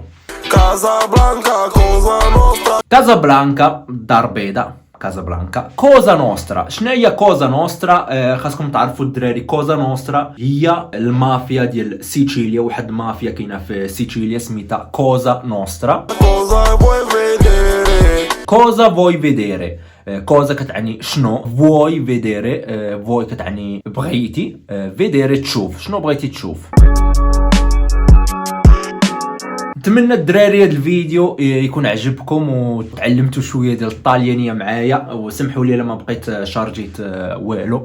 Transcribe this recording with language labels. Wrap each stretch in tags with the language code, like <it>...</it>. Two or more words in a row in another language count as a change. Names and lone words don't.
<it>Casablanca, Cosa Nostra.</it> <ar>كازابلانكا دار بيضاء. كازابلانكا كوزا نوسترا. شنو هي كوزا نوسترا؟ خاصكم تعرفوا الدراري، كوزا نوسترا هي المافيا ديال سيتشيليا. واحد مافيا كاينه في سيتشيليا سميتها كوزا نوسترا.</ar> <it>Cosa vuoi vedere? cosa vuoi vedere.</it> <ar>كوزا كتعني شنو،</ar> <it>vuoi vedere.</it> <ar>فوي كتعني بغيتي، فيديري تشوف. شنو بغيتي تشوف؟ نتمنى الدراري هذا الفيديو يكون عجبكم وتعلمتوا شويه ديال الطاليانيه معايا، وسمحوا لي لما بقيت شارجيت والو.</ar>